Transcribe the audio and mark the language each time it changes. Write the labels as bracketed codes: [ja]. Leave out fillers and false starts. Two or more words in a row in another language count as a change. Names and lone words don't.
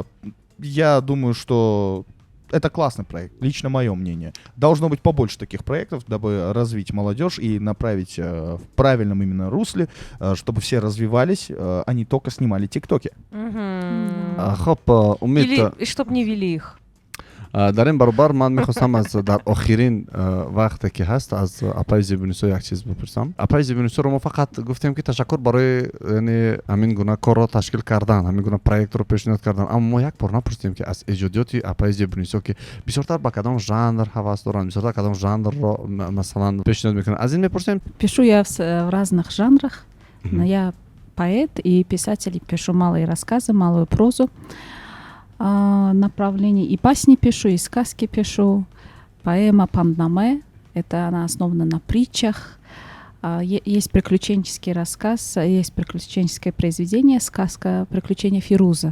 [ru] Я думаю, что это классный проект, лично мое мнение. Должно быть побольше таких проектов, дабы развить молодежь и направить в правильном именно русле, чтобы все развивались, а не только снимали тиктоки. Хоп, Умид. Или чтобы не вели их. [tg] дар ин баробар ман мехостам аз дар охирин вақте ки ҳаст аз апаи зебунисо як чиз бипурсам. Апаи зебунисоро мо фақат гуфтем ки ташаккур барои яъне ҳамин гуна корро ташкил кардан, ҳамин гуна проектро пешниҳод кардан, аммо мо як бор напурсидем ки аз эҷодиёти апаи зебунисо ки бисёртар ба кадом жанр ҳавас доранд, бисёртар кадом жанрро масалан пешниҳод мекунанд, аз ин мепурсем. [ru] Пишу я в разных жанрах, но я поэт и писатель, и пишу малые рассказы, малую прозу. Направлений и басни пишу, и сказки пишу. Поэма «Панднаме» — это она основана на притчах. Есть приключенческий рассказ, есть приключенческое произведение, сказка «Приключения Фируза».